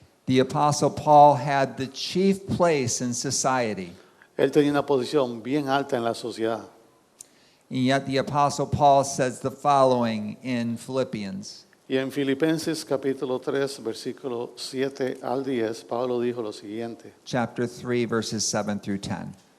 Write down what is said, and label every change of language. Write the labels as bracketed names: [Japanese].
[English] the Apostle Paul had the chief place in society. [Spanish] Él tenía una posición bien alta en la sociedad. [English] And yet the Apostle Paul says the following in Philippians. [Spanish] Y en Filipenses capítulo 3, versículo 7 al 10, Pablo dijo lo siguiente. [English] Chapter 3, verses 7 through 10.